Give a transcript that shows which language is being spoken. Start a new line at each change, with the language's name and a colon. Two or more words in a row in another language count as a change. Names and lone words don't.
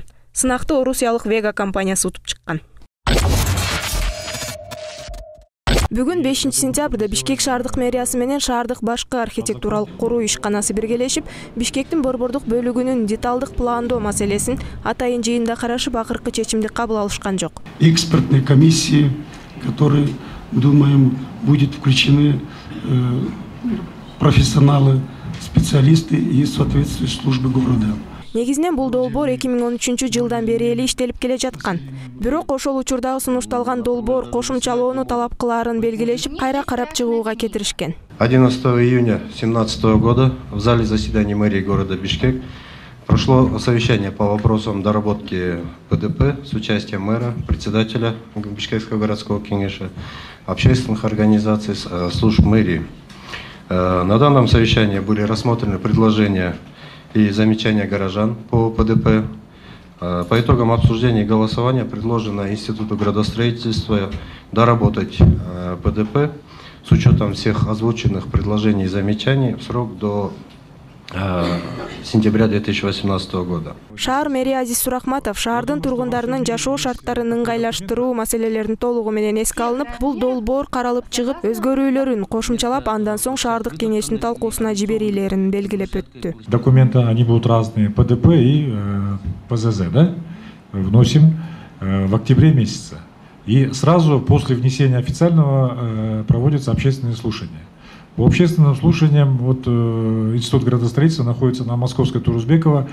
Kyrgyz: Сынакты орусиялык Vega компаниясы утуп чыккан. Бүгүн 5 сентябрда Бишкек шаардык мэриясы менен шаардык башкы архитектуралык коруу ишканасы биргелешип, Бишкектин борбордук бөлүгүнүн деталдык пландоо маселесин атайын жыйында карашып, акыркы чечимди кабыл алышкан жок.
Russian: Экспертной комиссии, которые, думаем, будет включены профессионалы, специалисты и соответствующие службы города.
Kyrgyz: Негизинен бул долбоор 2013 жылдан бери эле иштелип келе жаткан. Бирок ошол учурдагы сунушталган долбоор кошумчалоону талап кылаарын белгилешип, кайра карап чыгууга кетиришкен.
Russian: 11 июня 2017 года в зале заседаний мэрии города Бишкек прошло совещание по вопросам доработки ПДП с участием мэра, председателя Бишкекского городского кеңеша, общественных организаций, служб мэрии. На данном совещании были рассмотрены предложения и замечания горожан по ПДП. По итогам обсуждения и голосования предложено Институту градостроительства доработать ПДП с учетом всех озвученных предложений и замечаний в срок до сентября 2018 года.
Kyrgyz: Шаар мэри Азиз Сурахматов шаардын тургундарынын жашоо шарттарын ыңгайлаштыруу маселелерин толугу менен эске алынып, бул долбоор каралып чыгып, өзгөрүүлөрүн кошумчалап, андан соң шаардык кеңештин талкуусуна жиберилерин белгилеп өттү.
Russian: Документы, они будут разные, ПДП и ПЗЗ, да? Вносим в октябре месяце. И сразу после внесения официального проводятся общественные слушания. По общественным слушаниям Институт градостроительства находится на Московской Турузбекова.